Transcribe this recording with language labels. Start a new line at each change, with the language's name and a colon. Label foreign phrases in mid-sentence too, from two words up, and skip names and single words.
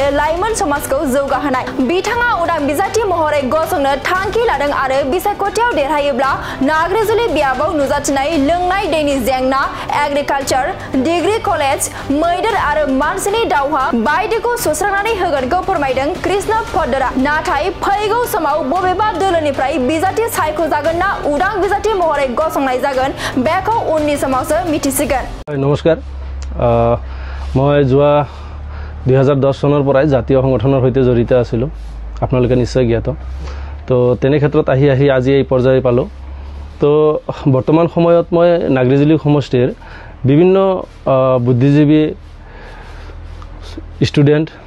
Bodo: लाइमोन समाजखौ जौगाहोनाय बिथाङा उदां बिजाथि महरै गसंनो थांखि लादों आरो बिसायख'थियाव देरहायोब्ला नाग्रिजुलि बियाबाव नुजाथिनाय लोंनाय दैनि जेंना एग्रिकालचार डिग्री कलेज मैदेर आरो मानसिनि दावहा बायदिखौ सुस्रांनानै होगोनखौ फोरमायदों कृष्ण पद्मराव नाथाय फैगौ समाव बबेबा दोलोनिफ्राय बिजाथि सायख'जागोन ना उदां बिजाथि महरै गसंनाय जागोन बेखौ उननि समावसो मिथिसिगोन।
Assamese: नमस्कार মই যোৱা 2010 চনৰ পৰাই জাতীয় সংগঠনৰ সৈতে জড়িত আছিলোঁ আপোনালোকে নিশ্চয় জ্ঞাত তো তেনে ক্ষেত্ৰত আহি আজি এই পৰ্যায় পালোঁ তো বৰ্তমান সময়ত মই নাগ্ৰিজুলি সমষ্টিৰ বিভিন্ন বুদ্ধিজীৱী ষ্টুডেণ্ট